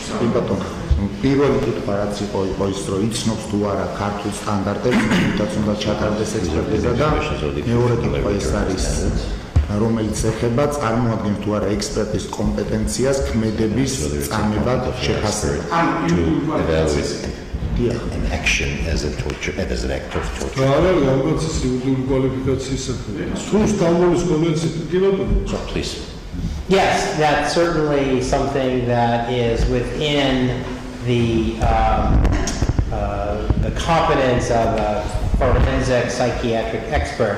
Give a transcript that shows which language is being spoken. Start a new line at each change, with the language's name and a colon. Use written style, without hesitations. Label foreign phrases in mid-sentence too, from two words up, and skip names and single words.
Georgian: კი ბატონო, პირველი კითხვა რაც იყო ის, რომ იცნობს თუ არა ქართულ სტანდარტებს, თუნდაც უნდა ჩატარდეს ექსპერტიზა და მეორე კითხვა ის არის, რომელიც ეხება წარმოადგენს თუ არა ექსპერტის კომპეტენციას ქმედების წამებად შეფასება.
English: an action as an act of torture. So please. Yes, that's certainly something that is within the competence of a forensic psychiatric expert.